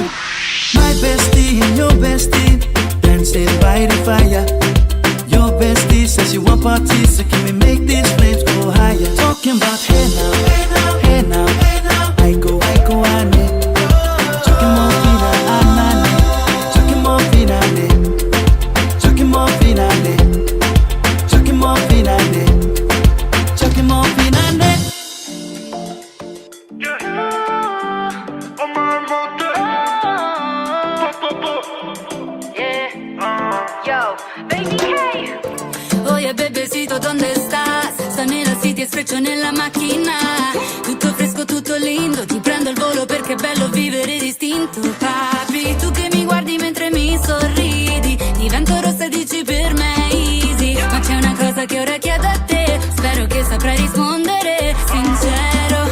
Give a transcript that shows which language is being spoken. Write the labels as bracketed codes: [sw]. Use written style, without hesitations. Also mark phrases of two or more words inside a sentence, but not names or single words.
[en] My bestie and your bestie dancing by the fire. Your bestie says she want parties, so can we make these flames go higher? Talking about hey now, hey now, hey now, hey now. I go, ane. Chucking more fina, anane. Chucking more fina, ne. Chucking more fina, ne. Chucking more fina, ne. Chucking more fina, ne. [es] Oye bebecito, ¿dónde estás? [it] Sto nella city e sfreccio nella macchina. Tutto fresco, tutto lindo. Ti prendo il volo perché è bello vivere distinto. Papi, tu che mi guardi mentre mi sorridi. Divento rossa e dici per me easy. Ma c'è una cosa che ora chiedo a te. Spero che saprai rispondere sincero.